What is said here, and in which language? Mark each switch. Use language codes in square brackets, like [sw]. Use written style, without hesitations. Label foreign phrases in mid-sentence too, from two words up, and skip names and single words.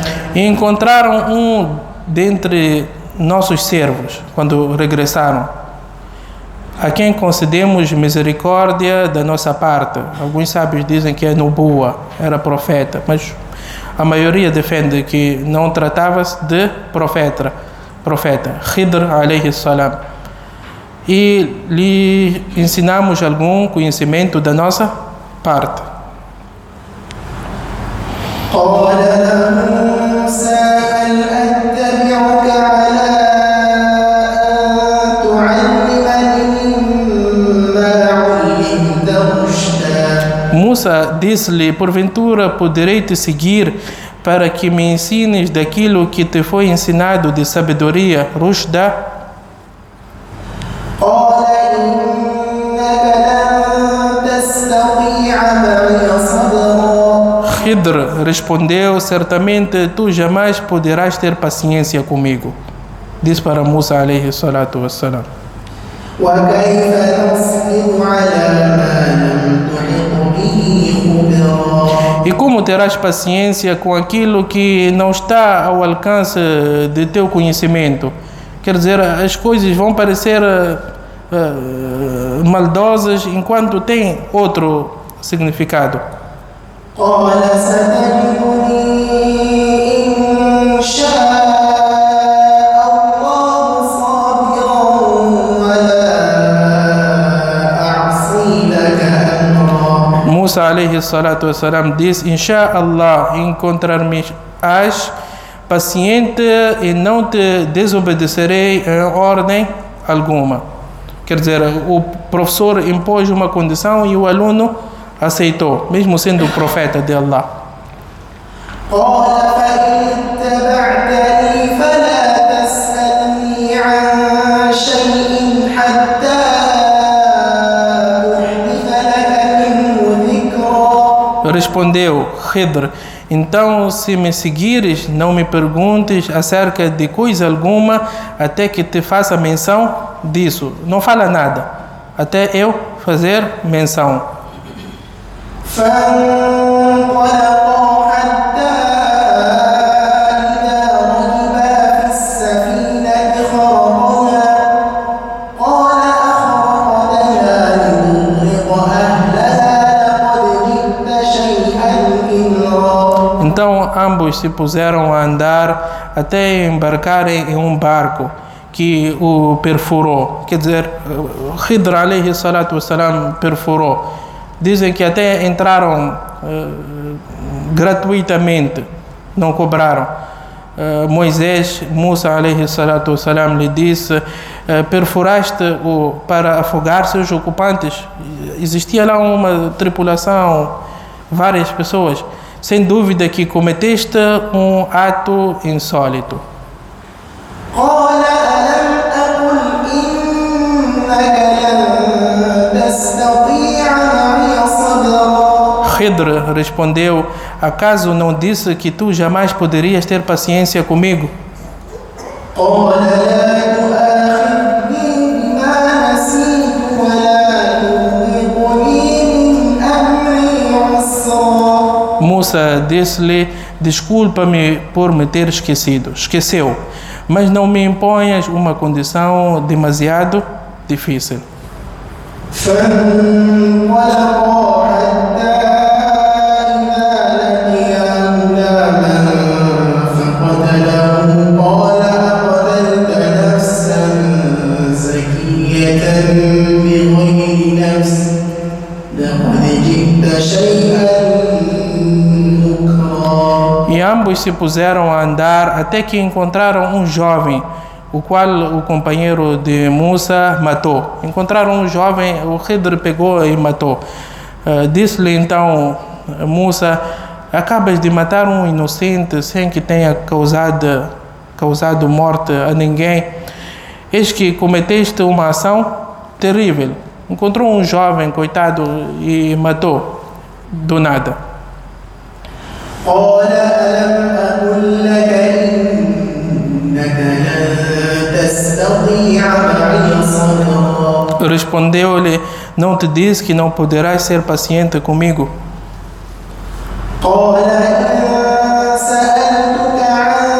[pt] E encontraram um dentre nossos servos, quando regressaram, a quem concedemos misericórdia da nossa parte. Alguns sábios dizem que é Nubuwa, era profeta, mas a maioria defende que não tratava-se de profeta, [ar] Khidr عليه السلام. [pt] E lhe ensinamos algum conhecimento da nossa parte. [ar] قال له موسى هل أتبعك على أن تعلمني مما علمت رشدا. [pt] Musa disse-lhe: porventura poderei te seguir para que me ensines daquilo que te foi ensinado de sabedoria, Rushda? [ar] قال إنك لن تستطيع معي صبرا. [pt] Khidr respondeu: certamente tu jamais poderás ter paciência comigo. Diz para Musa [ar] عليه الصلاة والسلام. وكيف نصبر على ما لم تحط به خبرا. [pt] E como terás paciência com aquilo que não está ao alcance de teu conhecimento? Quer dizer, as coisas vão parecer maldosas enquanto tem outro significado. [ar] قال ستجدني إن شاء الله صابرا ولا أعصي لك أمرا. [pt] Musa [ar] عليه الصلاة والسلام [pt] diz: [ar] إن شاء الله, [pt] encontrar-me-ás paciente e não te desobedecerei em ordem alguma. Quer dizer, o professor impôs uma condição e o aluno aceitou, mesmo sendo o profeta de Allah. [ar] قال فإن اتبعتني فلا تسألني عن شيء حتى أحدث لك منه ذكرا. [pt] Respondeu Khidr: então, se me seguires, não me perguntes acerca de coisa alguma até que te faça menção disso. Não fala nada, até eu fazer menção. [ar] فانطلقا حتى إذا ركبا في السفينة خرقها قال أخرقتها لتغرق أهلها لقد جئت شيئا إمرا. [pt] Então ambos se puseram a andar até embarcarem em um barco que o perfurou. Quer dizer, Khidr [ar] عليه الصلاة والسلام [pt] perfurou. Dizem que até entraram gratuitamente, não cobraram. Moisés, Musa [ar] عليه الصلاة والسلام, [pt] lhe disse: perfuraste-o para afogar seus ocupantes. Existia lá uma tripulação, várias pessoas. Sem dúvida que cometeste um ato insólito. [ar] قال ألم أقل إنك لن تستطيع معي صبرا. [pt] Khidr respondeu: acaso não disse que tu jamais poderias ter paciência comigo? [ar] قال لا تؤاخذني بما نسيت ولا ترهقني من أمري عسرا. [pt] Musa disse-lhe: desculpa-me por me ter esquecido. Esqueceu, mas não me imponhas uma condição demasiado difícil. [ar] فانطلقا حتى إذا لقيا غلاما فقتله قال أقتلت نفسا زكية بغير نفس لقد جئت شيئا نكرا. [pt] E ambos se puseram a andar até que encontraram um jovem, o qual o companheiro de Musa matou. Encontraram um jovem, o Khidr pegou e matou. Disse-lhe então Musa: acabas de matar um inocente sem que tenha causado morte a ninguém. Eis que cometeste uma ação terrível. Encontrou um jovem, coitado, e matou do nada. [ar] قال ألم أقل لك إنك لن تستطيع معي صبرا. [pt] Respondeu-lhe: não te disse que não poderás ser paciente comigo? [ar] قال إن سألتك عن